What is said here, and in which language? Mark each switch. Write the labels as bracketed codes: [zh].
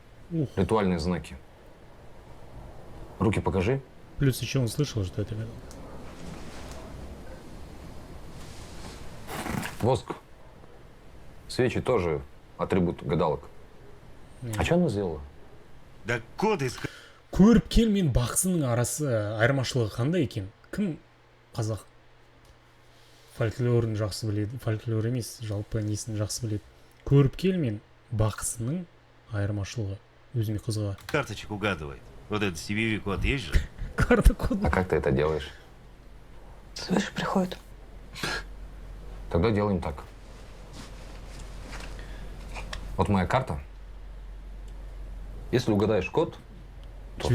[ru] Ух. Ритуальные знаки. Руки покажи. Плюс еще он слышал, что это гадалка. Воск. Свечи тоже атрибут гадалок. А что она сделала? Да код из... [kk] Көріпкел мен бақсының арасы айырмашылығы қандай екен? Кім қазақ фольклорын жақсы біледі? Фольклор емес, жалпы несін жақсы біледі? Көріпкел мен бақсының айырмашылығы өзіме қызыға. [ru] карточек угадывает. Вот этот CVV-код есть же? [kk] Карта коды. [ru] А как ты это делаешь? Свыше приходит. Тогда делаем так. Вот моя карта. Если угадаешь код, то ты